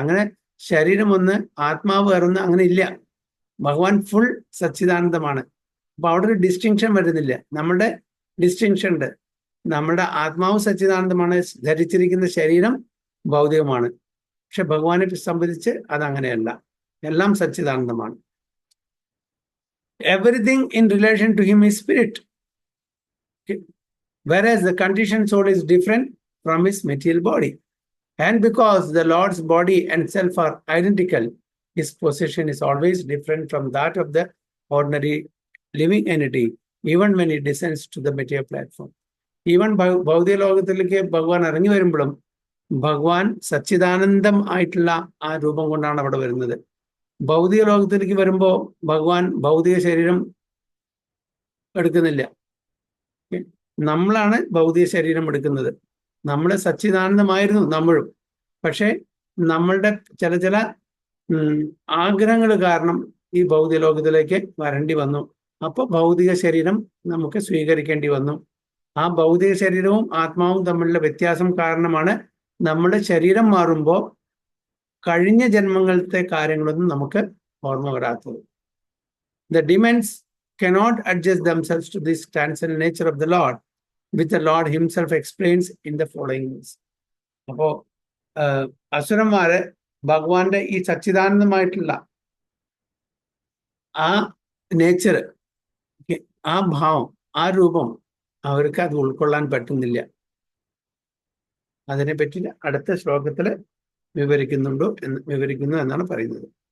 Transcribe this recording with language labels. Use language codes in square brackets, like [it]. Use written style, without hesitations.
[ml] അങ്ങനെ ശരീരം ഒന്ന് ആത്മാവ് വേറൊന്ന് അങ്ങനെ ഇല്ല. ഭഗവാൻ ഫുൾ സച്ചിദാനന്ദമാണ്. അപ്പൊ അവിടെ ഒരു ഡിസ്റ്റിങ്ഷൻ വരുന്നില്ല. നമ്മുടെ ഡിസ്റ്റിങ്ഷൻ ഉണ്ട്. നമ്മുടെ ആത്മാവ് സച്ചിദാനന്ദമാണ്, ധരിച്ചിരിക്കുന്ന ശരീരം ഭൗതികമാണ്. പക്ഷെ ഭഗവാനെ സംബന്ധിച്ച് അതങ്ങനെയല്ല, എല്ലാം സച്ചിദാനന്ദമാണ്. [en] Everything in relation to him is spirit. Okay. Whereas the conditioned soul is different from his material body. And because the Lord's body and self are identical, his position is always different from that of the ordinary living entity, even when he descends to the material platform. [ml] Even ഭൗതിക ലോകത്തിലേക്ക് ഭഗവാൻ ഇറങ്ങി വരുമ്പോഴും ഭഗവാൻ സച്ചിദാനന്ദം ആയിട്ടുള്ള ആ രൂപം കൊണ്ടാണ് അവിടെ വരുന്നത്. ഭൗതിക ലോകത്തിലേക്ക് വരുമ്പോൾ ഭഗവാൻ ഭൗതിക ശരീരം എടുക്കുന്നില്ല, നമ്മളാണ് ഭൗതിക ശരീരം എടുക്കുന്നത്. നമ്മൾ സച്ചിദാനന്ദമായിരുന്നു നമ്മളും. പക്ഷെ നമ്മളുടെ ചില ആഗ്രഹങ്ങൾ കാരണം ഈ ഭൗതിക ലോകത്തിലേക്ക് വരേണ്ടി വന്നു. അപ്പോൾ ഭൗതിക ശരീരം നമുക്ക് സ്വീകരിക്കേണ്ടി വന്നു. ആ ഭൗതിക ശരീരവും ആത്മാവും തമ്മിലുള്ള വ്യത്യാസം കാരണമാണ് നമ്മുടെ ശരീരം മാറുമ്പോൾ കഴിഞ്ഞ ജന്മങ്ങളിലത്തെ കാര്യങ്ങളൊന്നും നമുക്ക് ഓർമ്മ വരാത്തത്. [en] The demons cannot adjust themselves to this transcendental nature of the Lord which the Lord himself explains in the following verse. [ml] അപ്പോ അസുരന്മാര് ഭഗവാന്റെ ഈ സച്ചിദാനന്ദമായിട്ടുള്ള ആ നേച്ചർ, ആ ഭാവം, ആ രൂപം അവർക്ക് അത് ഉൾക്കൊള്ളാൻ പറ്റുന്നില്ല. അതിനെപ്പറ്റി അടുത്ത ശ്ലോകത്തിൽ വിവരിക്കുന്നു എന്നാണ് പറയുന്നത്.